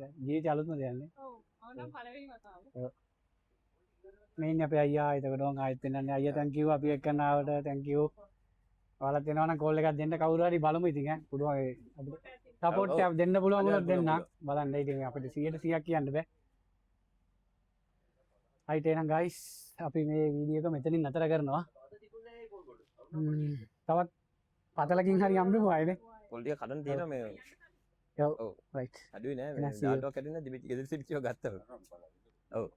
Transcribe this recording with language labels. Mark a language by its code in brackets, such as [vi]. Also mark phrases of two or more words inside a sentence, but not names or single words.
[si] ජීවිතය අලුත්ම දෙයක් නේ? ඔව්. මම පළවෙනි වතාව. ඔව්. මේ ඉන්නේ අපේ අයියා. එතකොට මම ආයෙත් පෙන්නන්නේ. අයියා [en] thank you [si] අපි එක්කන ආවට [en] thank you. [si] ඔයාලත් එනවා නම් කෝල් එකක් දෙන්න කවුරු හරි බලමු ඉතින් ඈ. පුළුවන් ඒ අපිට සපෝට් එකක් දෙන්න පුළුවන් වුණොත් දෙන්න. බලන්න ඉතින් අපිට 100% කියන්න බෑ. right එහෙනම් guys අපි මේ වීඩියෝ එක මෙතනින් නතර කරනවා තවත් පතලකින් හරි යම්බෙමු ආයේ පොල් ටික කඩන් තියෙනවා මේ ඔව් right අඩුයි නෑ එහෙනම් මේ [en] see you. [si] ඩාටුවක් කැඩෙන්නේ ගෙදර සිටියෝ ගත්තා ඔව්